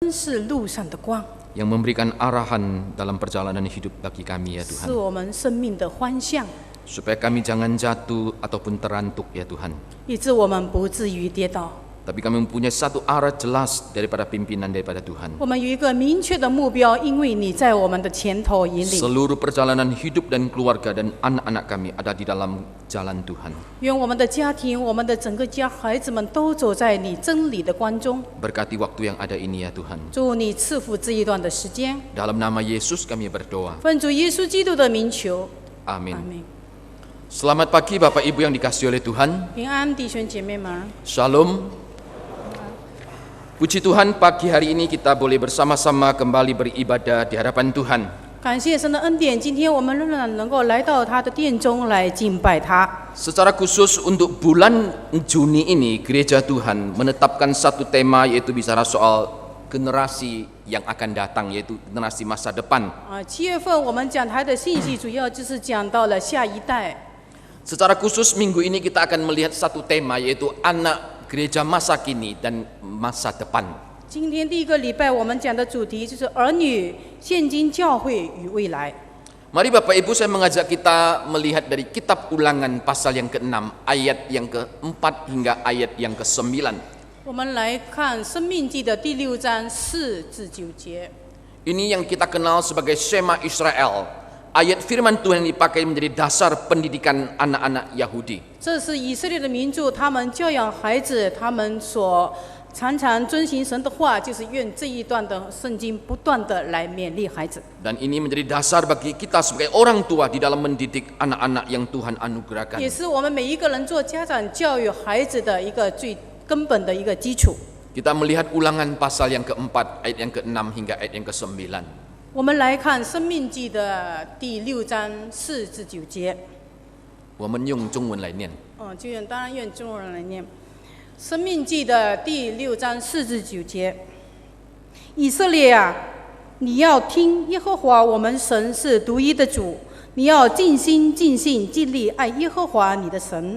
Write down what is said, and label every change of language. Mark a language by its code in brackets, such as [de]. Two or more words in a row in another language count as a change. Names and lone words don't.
[zh] 是路上的光， [id] yang memberikan arahan dalam perjalanan hidup bagi kami ya [zh] 是 [id] Tuhan. [zh] 我们生命的方向， [id] Supaya kami jangan jatuh ataupun terantuk ya Tuhan. [zh] 以致我们不至于跌倒。 [id] Tapi kami mempunyai satu arah jelas daripada pimpinan daripada Tuhan. [zh] 我们有一个明确的目标，因为你在我们的前头引领。 [id] Seluruh perjalanan hidup dan keluarga dan anak-anak kami ada di dalam jalan Tuhan. [zh] 愿我们的家庭、我们的整个家孩子们都走在你真理的光中。 [id] Berkati waktu yang ada ini ya Tuhan. [zh] 祝你赐福这一段的时间， [id] Dalam nama Yesus kami berdoa. [zh] 奉主耶稣基督的名求， [id] Amin. [zh] 阿门。 [id] Selamat pagi Bapak Ibu yang dikasihi oleh Tuhan. [zh] 平安，弟兄姐妹们， [id] Shalom. Puji Tuhan, pagi hari ini kita boleh bersama-sama kembali beribadah di hadapan Tuhan. [zh] 感谢神的恩典，今天我们仍然能够来到他的殿中来敬拜他。 [id] Secara khusus untuk bulan Juni ini, Gereja Tuhan menetapkan satu tema, yaitu bicara soal generasi yang akan datang, yaitu generasi masa depan. [zh] 7 月份我们讲台的信息主要就是讲到了下一代。 [id] Secara khusus minggu ini kita akan melihat satu tema, yaitu anak gereja masa kini dan masa depan. [zh] 今天第一个礼拜我们讲的主题就是儿女、现今教会与未来。 [id] Mari Bapak Ibu, saya mengajak kita melihat dari kitab Ulangan pasal yang ke-6 ayat yang ke-4 hingga ayat yang ke-9. [zh] 我们来看《生命记》的第6章4至9节。 [id] Ini yang kita kenal sebagai Shema Israel. Ayat firman Tuhan yang dipakai menjadi dasar pendidikan anak-anak Yahudi. [zh] 这是以色列的民族，他们教养孩子，他们所常常遵行神的话，就是愿这一段的圣经不断的来勉励孩子。 [id] Dan ini menjadi dasar bagi kita sebagai orang tua di dalam mendidik anak-anak yang Tuhan anugerahkan. [zh] 也是我们每一个人做家长教育孩子的一个最根本的一个基础。 [id] Kita melihat Ulangan pasal yang ke-4 ayat yang ke-6 hingga ayat yang ke-9. [zh] 我们来看《生命记》的第6章4至9节。我们用中文来念。当然用中文来念。《生命记》的第6章4至9节。以色列啊，你要听耶和华我们神是独一的主，你要尽心、尽性、尽力爱耶和华你的神。